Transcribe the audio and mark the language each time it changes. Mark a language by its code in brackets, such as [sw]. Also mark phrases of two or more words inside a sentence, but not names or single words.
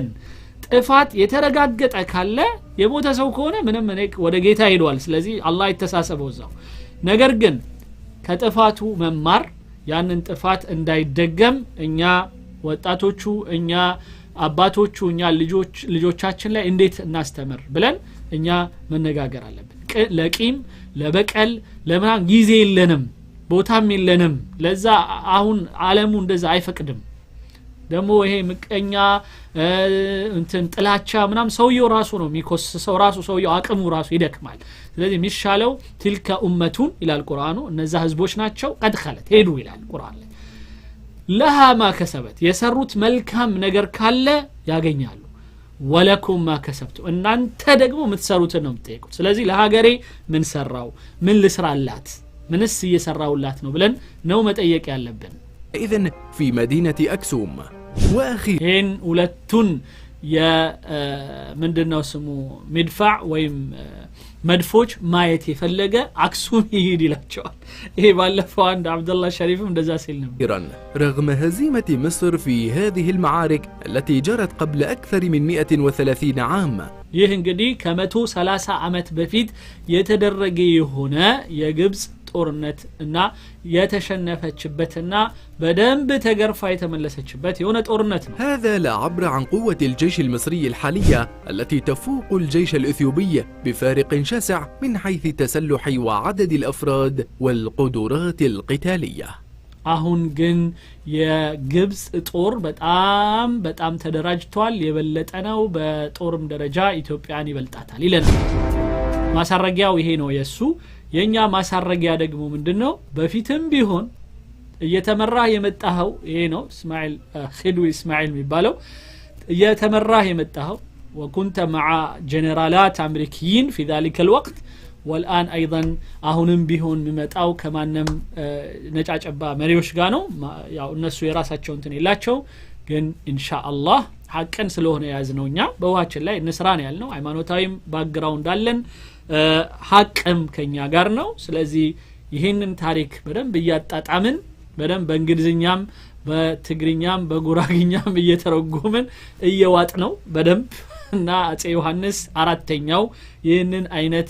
[am] ጥፋት የተረጋገጠ ካለ የሞተ ሰው ከሆነ ምንም ወደ ጌታ ሄዷል ስለዚህ አላህ ይተሳሰበው እዛው ነገር ግን ከጥፋቱ መማር ያንን ጥፋት እንዳይደገም እኛ ወጣቶቹ እኛ አባቶቹ እኛ ልጆቻችን ላይ እንዴት እናስተምር ብለን እኛ መነጋገር አለብን ለቂም ለበቀል ለማን ጊዜ የለንም ቦታም የለንም ለዛ አሁን ዓለሙ እንደዛ አይፈቅድም ደሞ ይሄ ምቀኛ እንትን ጥላቻ ምናም ሰውየው ራሱ ነው የሚኮስሰው ራሱ ሰውየው አቅሙ ራሱ ይደክማል ስለዚህ የሚሻለው [ar] تلك امتون [am] ይላል ቁርአኑ እነዛ ህዝቦች ናቸው [ar] قد خلت [am] ሄዱ ይላል ቁርአን ላይ [ar] لها ما كسبت [am] የሰሩት መልካም ነገር ካለ ያገኛሉ [ar] ولكم ما كسبتم [am] እናንተ ደግሞ የምትሰሩትን ነው የምትጠይቁት ስለዚህ ለሀገሬ ምን ሰራው ምን ልስራላት ምንስ እየሰራውላት ነው ብለን ነው መጠየቅ ያለብን [ar] اذن في مدينة أكسوم [am] واخيرا ሁለቱን ምንድነው ስሙ መድፋዕ ወይም መድፎች ማየት የፈለገ አክሱም ይሄድ ይላቸዋል ይሄ ባለፈው አንድ አብዱላህ ሸሪፍም እንደዛ ሲል ነበር [ar] رغم هزيمة مصر في هذه المعارك التي جرت قبل أكثر من 130 عام [am] ይህ እንግዲህ ከ130 ዓመት በፊት የተደረገ የሆነ የግብጽ ጦርነት እና የተሸነፈችበትና በደንብ ተገርፋ የተመለሰችበት የሆነ ጦርነት ነው [ar] هذا لا عبر عن قوة الجيش المصري الحالية التي تفوق الجيش الإثيوبي بفارق شاسع من حيث تسلح وعدد الأفراد والقدرات القتالية [am] አሁን ግን የግብጽ ጦር በጣም ተደራጅቷል የበለጠ ነው በጦርም ደረጃ ኢትዮጵያን ይበልጣታል ይለናል ማሳረጊያው ይሄ ነው የሱ የኛ ማሳረጊያ ደግሞ ምንድነው በፊትም ቢሆን እየተመራህ የመጣው ይሄ ነው እስማኤል ኺድዊ እስማኤል የሚባለው እየተመራህ የመጣው [ar] وكنت مع جنرالات امريكيين في ذلك الوقت والان ايضا [am] አሁንም ቢሆን የሚመጣው ከማንም ነጫጨባ መሪዎች ጋር ነው ያው እነሱ የራሳቸው እንትን ይላቸው ግን ኢንሻአላህ ሐቀን ስለሆነ ያዝነውኛ በዋችን ላይ እንስራን ያልነው ሃይማኖታዊም ባክግራውንድ አለን ሐቅም ከኛ ጋር ነው ስለዚህ ይሄንን ታሪክ በደንብ እያጣጣምን በደንብ በእንግሊዝኛም በትግርኛም በጉራግኛም እየተረጎመን እየዋጥ ነው በደንብ እና አጼ ዮሐንስ አራተኛው ይህንን አይነት